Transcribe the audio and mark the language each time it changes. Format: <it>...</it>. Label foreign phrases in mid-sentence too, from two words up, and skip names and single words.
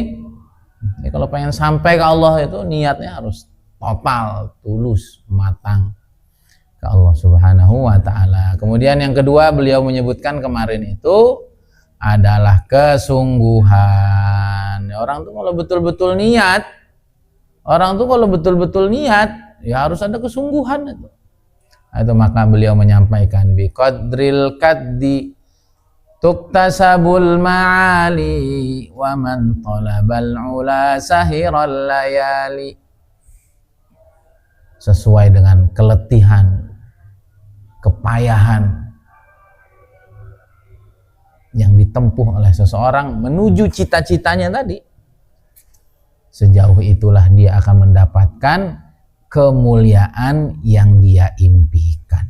<id>Ini kalau pengen sampai ke Allah itu niatnya harus total, tulus, matang ke Allah</id> <ar>سبحانه وتعالى.</ar> <id>Kemudian yang kedua beliau menyebutkan kemarin itu adalah kesungguhan. Orang tuh kalau betul-betul niat, ya harus ada kesungguhan itu. Itu maka beliau menyampaikan</id> <ar>بقدر الكد تكتسب المعالي ومن طلب العلا سهر الليالي.</ar> <id>Sesuai dengan keletihan, kepayahan yang ditempuh oleh seseorang menuju cita-citanya tadi, sejauh itulah dia akan mendapatkan kemuliaan yang dia impikan.</id>